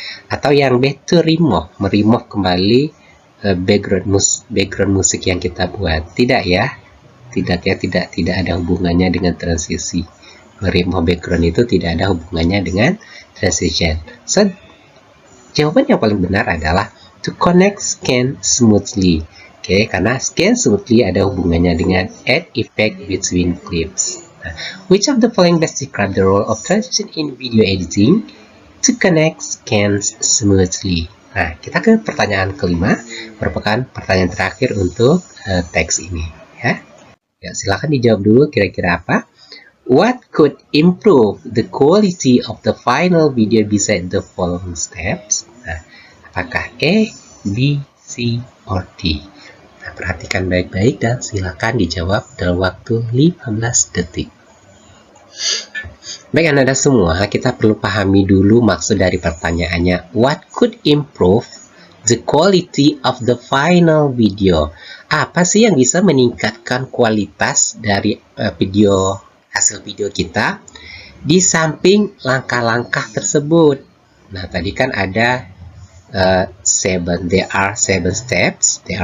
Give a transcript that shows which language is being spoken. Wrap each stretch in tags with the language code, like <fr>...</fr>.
<id>Atau yang B, to remove, kembali background musik yang kita buat. Tidak ya, tidak ada hubungannya dengan transisi. Remove background itu tidak ada hubungannya dengan transition. So, jawaban yang paling benar adalah</id> <en>to connect scan smoothly.</en> <id>Oke, karena scan smoothly ada hubungannya dengan</id> <en>add effect between clips. Nah, which of the following best describe the role of transition in video editing to connect scans smoothly?</en> <id>Nah, kita ke pertanyaan kelima, merupakan pertanyaan terakhir untuk teks ini. Ya, silakan dijawab dulu kira-kira apa.</id> <en>What could improve the quality of the final video beside the following steps?</en> <id>Nah, apakah A, B, C, or D? Nah, perhatikan baik-baik dan silakan dijawab dalam waktu 15 detik. Baik Anda semua, kita perlu pahami dulu maksud dari pertanyaannya.</id> <en>What could improve the quality of the final video?</en> <id>Apa sih yang bisa meningkatkan kualitas dari hasil video kita di samping langkah-langkah tersebut? Nah, tadi kan ada</id> <en>there are seven steps.</en>